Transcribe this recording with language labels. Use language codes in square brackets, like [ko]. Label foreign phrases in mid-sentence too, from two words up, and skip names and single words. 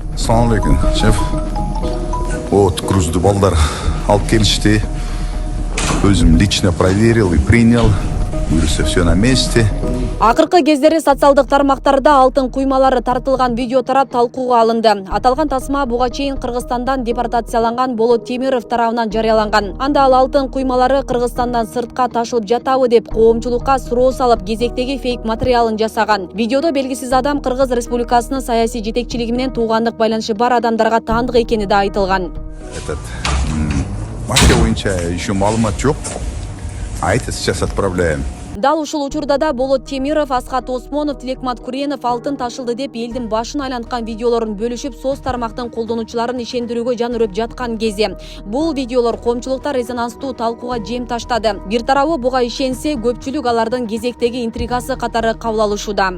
[ar] السلام عليكم, шеф. [ru] Вот грузды [ky] балдар алып келишти. [ru] Өзүм лично проверил и принял. Буюрса все на месте. [ky] Акыркы кездери социалдык тармактарда алтын куймалары тартылган видео тарап талкууга алынды. Аталган тасма буга чейин Кыргызстандан депортацияланган Болот Темиров тарабынан жарыяланган. Анда ал алтын куймалары Кыргызстандан сыртка ташылып жатабы деп коомчулукка суроо салып, кезектеги фейк материалын жасаган. Видеодо белгисиз адам Кыргыз Республикасынын саясий жетекчилиги менен туугандык байланышы бар адамдарга таандык экени да айтылган. Мафия боюнча еще маалымат жок. [ru] А это сейчас отправляем. [ky] Дал ушул учурда да Болот Темиров, Асхат Осмонов, Тилекмат Куренов алтын ташылды деп элдин башын айланткан видеолорун бөлүшүп, соц тармактын колдонуучуларын ишендирүүгө жан өрөп жаткан кезде. Бул видеолор коомчулукта резонанстуу талкууга жем таштады. Бир тарабы буга ишенсе, көпчүлүк алардын кезектеги интригасы катары кабыл алышууда.